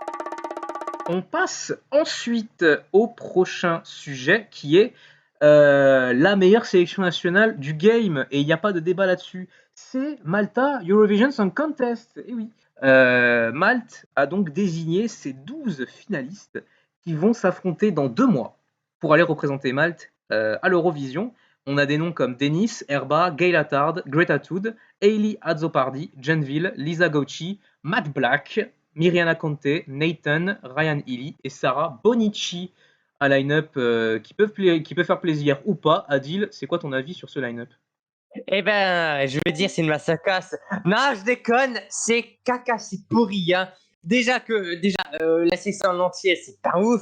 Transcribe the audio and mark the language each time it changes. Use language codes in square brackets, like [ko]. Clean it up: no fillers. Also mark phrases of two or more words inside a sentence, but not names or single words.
[fr] On passe ensuite au prochain sujet qui est la meilleure sélection nationale du game, et il n'y a pas de débat là-dessus. C'est Malta Eurovision Song Contest. Et oui. Malte a donc désigné ses 12 finalistes qui vont s'affronter dans 2 mois pour aller représenter Malte à l'Eurovision. On a des noms comme Denis, Erba, Gail Attard, Greta Thud, Hailey Azzopardi, Genville, Lisa Gauci, Matt Black, Miriana Conte, Nathan, Ryan Healy et Sarah Bonici. Un line-up qui peut faire plaisir ou pas. Adil, c'est quoi ton avis sur ce line-up? Eh ben, je veux dire, c'est une massacre. Non, je déconne, c'est caca, c'est pourri. Hein. Déjà, la section en entier, c'est pas ouf.